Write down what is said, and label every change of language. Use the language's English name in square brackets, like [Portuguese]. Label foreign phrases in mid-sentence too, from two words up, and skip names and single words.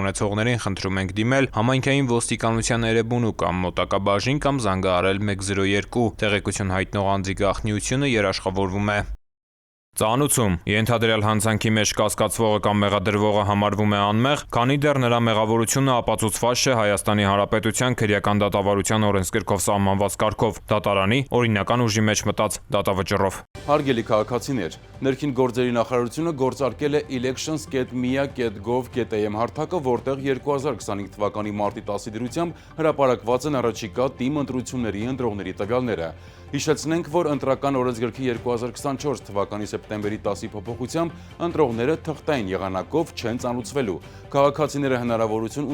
[Armenian] ունեցողներին խնդրում ենք դիմել համայնքային ոստիկանության Էրեբունու կամ մոտակա բաժին կամ զանգահարել 102։ Տեղեկություն հայտնող անձի գաղտնիությունը երաշխավորվում է։ Ծանուցում ենթադրյալ հանցանքի մեջ կասկածվողը կամ մեղադրվողը համարվում է անմեղ, քանի դեռ նրա մեղավորությունը ապացուցված չէ Հայաստանի Հանրապետության քրեական դատավարության օրենսգրքով սահմանված կարգով, դատարանի օրինական ուժի մեջ մտած դատավճռով։ Հարգելի քաղաքացիներ, Ներքին գործերի նախարարությունը գործարկել է elections.mia.gov.am հարթակը, որտեղ 2025 թվականի մարտի 10-ի դրությամբ հրապարակված են առաջիկա ՏԻՄ ընտրությունների ընտրողների տվյալները։ Հիշեցնենք, որ ընտրական օրենսգրքի 2024 թվականի սեպտեմբերի 10-ի փոփոխությամբ ընտրողները թղթային եղանակով չեն ծանուցվելու։ Քաղաքացիները հնարավորություն